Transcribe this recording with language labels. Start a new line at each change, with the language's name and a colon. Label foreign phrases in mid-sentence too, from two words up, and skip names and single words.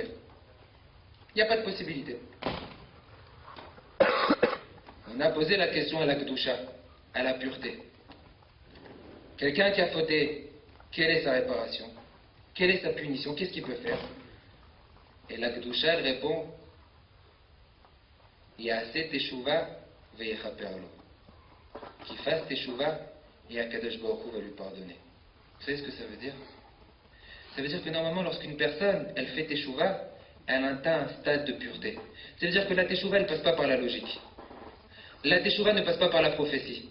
French: Il n'y a pas de possibilité. On a posé la question à la Kedusha, à la pureté. Quelqu'un qui a fauté, quelle est sa réparation? Quelle est sa punition? Qu'est-ce qu'il peut faire? Et la Kedusha, elle répond,
Hebrew: יעשה תשובה ויכפר לו.
French: Qu'il fasse teshuva et Akadosh Baruch Hu va lui pardonner. Vous savez ce que ça veut dire? Ça veut dire que normalement, lorsqu'une personne, elle fait teshuva, elle atteint un stade de pureté. Ça veut dire que la teshuva, elle ne passe pas par la logique. La teshuva ne passe pas par la prophétie.